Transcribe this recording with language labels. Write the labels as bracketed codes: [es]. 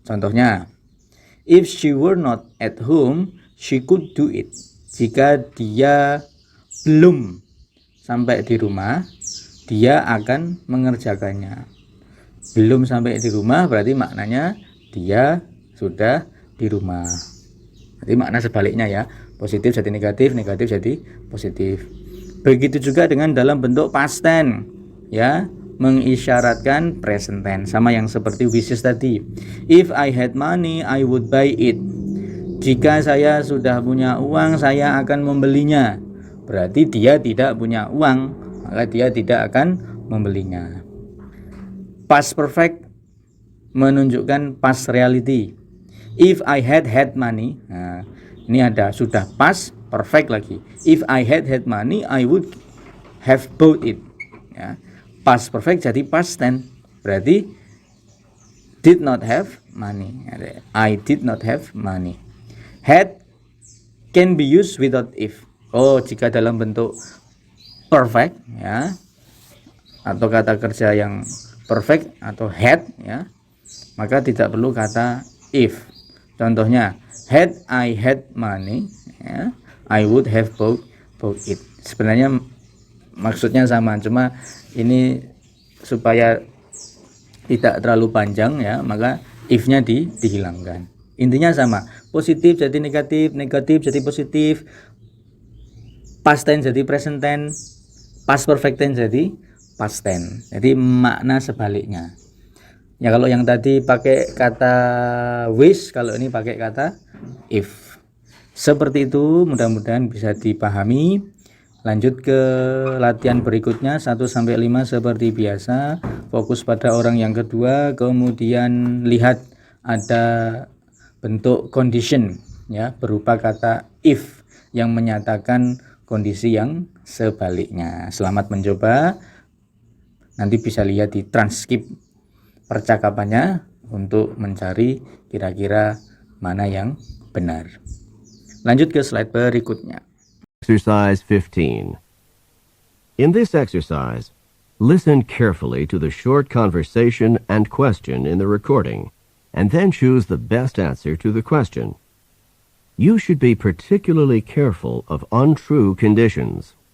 [id] Contohnya, [en] if she were not at home, she could do it. [id] Jika dia belum sampai di rumah, dia akan mengerjakannya. Belum sampai di rumah berarti maknanya dia sudah di rumah. Jadi makna sebaliknya ya, positif jadi negatif, negatif jadi positif. Begitu juga dengan dalam bentuk past tense, ya, mengisyaratkan present tense, sama yang seperti wishes tadi. [en] If I had money, I would buy it. [id] Jika saya sudah punya uang, saya akan membelinya. Berarti dia tidak punya uang, maka dia tidak akan membelinya. Past perfect menunjukkan past reality. [en] If I had money, [id] nah, ini ada sudah past perfect lagi. [en] If I had money, I would have bought it. Ya. [id] Past perfect jadi past tense. Berarti [en] did not have money. I did not have money. Had can be used without if. [id] Oh, jika dalam bentuk perfect, ya, atau kata kerja yang perfect atau had, ya, maka tidak perlu kata if. Contohnya, [en] had I had money, ya, I would have bought it. [id] Sebenarnya maksudnya sama, cuma ini supaya tidak terlalu panjang, ya, maka if-nya dihilangkan. Intinya sama, positif jadi negatif, negatif jadi positif, past tense jadi present tense, past perfect tense jadi past tense. Jadi makna sebaliknya. Ya, kalau yang tadi pakai kata wish, kalau ini pakai kata if. Seperti itu, mudah-mudahan bisa dipahami. Lanjut ke latihan berikutnya 1-5 seperti biasa. Fokus pada orang yang kedua, kemudian lihat ada bentuk condition, ya, berupa kata if yang menyatakan kondisi yang sebaliknya. Selamat mencoba. Nanti bisa lihat di transkrip percakapannya untuk mencari kira-kira mana yang benar. Lanjut ke slide berikutnya. [en] Exercise 15. In this exercise, listen carefully to the short conversation and question in the recording, and then choose the best answer to the question. You should be particularly careful of untrue conditions.